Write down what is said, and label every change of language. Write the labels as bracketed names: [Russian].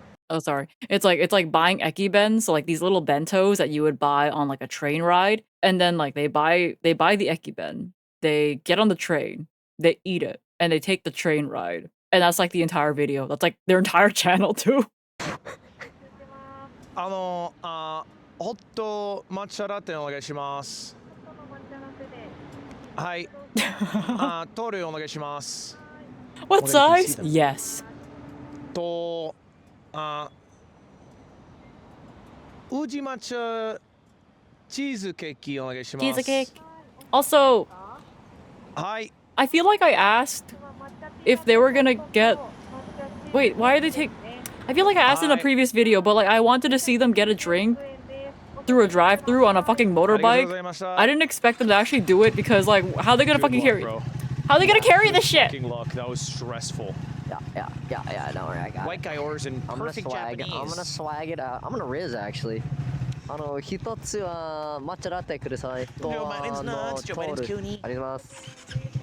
[English] Oh, sorry. It's like buying ekibens, so like these little bentos that you would buy on like a train ride, and then like they buy the ekiben, they get on the train, they eat it, and they take the train ride, and that's like the entire video. That's like their entire channel too. [Japanese] ホット抹茶ラテお願いします。はい。トールお願いします。 [English] What size? Yes. [Japanese] 宇治抹茶チーズケーキお願いします。 [English] Cheesecake. Also, [Japanese] はい。 [English] I feel like I asked if they were gonna get. Wait, why are they take? I feel like I asked in a previous video, but like I wanted to see them get a drink through a drive-through on a fucking motorbike. I didn't expect them to actually do it because like how are they gonna fucking carry? How are they gonna carry this shit? Fucking luck. That was stressful. Yeah, don't worry, I got White it. guy orders in perfect Japanese. I'm gonna swag it out. I'm gonna riz actually. [Japanese] 一つは抹茶ラテください。と、 [English] Joe Biden's nuts. Joe Biden's [Japanese] トール Cooney. ありがとうございます。